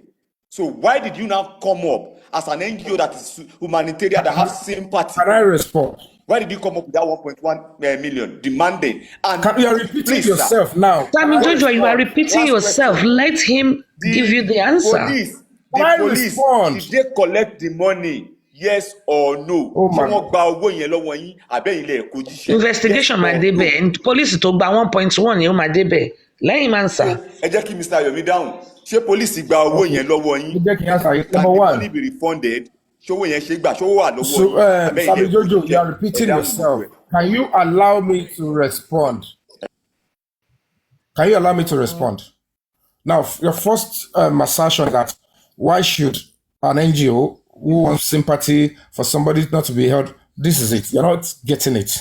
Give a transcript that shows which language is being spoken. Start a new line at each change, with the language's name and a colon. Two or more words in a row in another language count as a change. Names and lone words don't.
English: So why did you now come up as an NGO that is humanitarian that has sympathy? Can I respond? Why did you come up with that 1.1 million demanding? And You are repeating please, sir, yourself now. Can Sammy I Jojo, you are respond? repeating last yourself. question. Let him give you the answer. Can I respond? Did they collect the money? Yes or no? Oh
Yoruba: Ṣé
English: my.
Yoruba: wọ́n gba owó yẹn lọ́wọ́ yín àbẹ́yìn lẹ̀ kó jíṣẹ́?
English: Yes
Yoruba: Investigation máa
English: or no?
Yoruba: débẹ̀
English: and police
Yoruba: tó gba 1.1 yẹn ó máa débẹ̀. Lẹ́yìn máa ń sà. So ẹ jẹ́ kí Mr. Yomi dáhùn. Ṣé police gba owó
English: Okay.
Yoruba: yẹn lọ́wọ́ yín?
English: You get the answer. Can Number the one. money be refunded?
Yoruba: Ṣówó yẹn ṣe gbà? Ṣówó wà lọ́wọ́
English: So,
Yoruba: yín àbẹ́yìn Sabi lẹ̀ kó
English: Jojo, you
Yoruba: jíṣẹ́?
English: are
Yoruba: Ẹ
English: repeating
Yoruba: dáhùn gbogbo
English: yourself.
Yoruba: ẹ̀.
English: Can you allow me to respond? Can you allow me to respond? Now, your first assertion that why should an NGO who wants sympathy for somebody not to be held, this is it. You're not getting it.